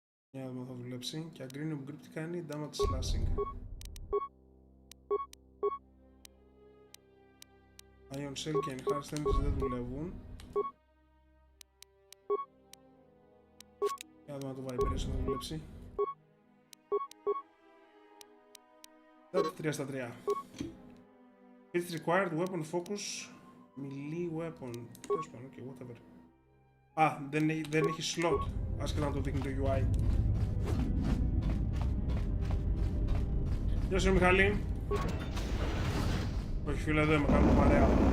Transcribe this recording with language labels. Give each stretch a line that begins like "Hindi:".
Greek: Για να δούμε αν θα δουλέψει. Και αγκρίνιο grip τι κάνει, damage slashing. Ion Cell και Enhanced Energies δεν δουλεύουν. Για να δούμε αν το Vibration θα δουλέψει. 3 στα 3.
English: It's required weapon focus melee weapon.
Greek: Τέλος πάντων,
English: okay, whatever.
Greek: Α, δεν έχει slot, άσχετα να το δείχνει το UI. Γεια σου Μιχάλη. Όχι φίλε, εδώ είμαι, κάνουμε παρέα.